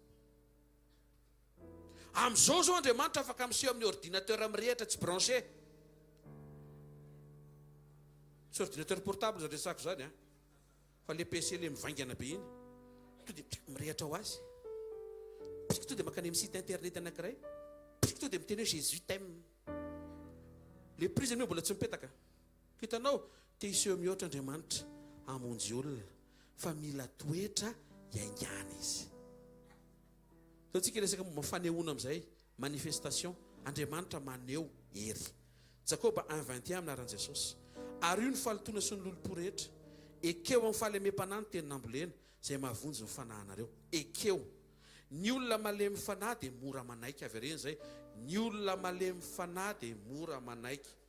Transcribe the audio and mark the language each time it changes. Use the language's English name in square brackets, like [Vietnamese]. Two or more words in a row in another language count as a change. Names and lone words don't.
[Malagasy] amin'izao zao Andriamanitra afaka miseho amin'ny ordinateur mirehitra tsy branché tsy [French] ordinateur portable [Malagasy] zany resako zany a fa le PC le mivaingana be iny to dia mirehatra ho azy pisika to dia makany amin'ny [French] site internet [Malagasy] anankiray pisika to dia miteny hoe [French] Jésus t'aime [Malagasy] le prisiny hoe mbola tsy mipetaka hitanao te hiseho mihoatra Andriamanitra hamonjy olona fa mila toetra iaingana izy so tsika resaka momba fanehoana amin'izay manifestation Andriamanitra maneho hery Jakoba 1:21 minaran'i Jesosy ary io ny fahalotoana sy ny lolo-po rehetra ekeo amin'ny fahalemem-panahy ny tenin'ambolena izay mahavonjy ny fanahinareo ekeo ny olona malemy fanahy dia mora manaiky avy areny zay ny olona malemy fanahy dia mora manaiky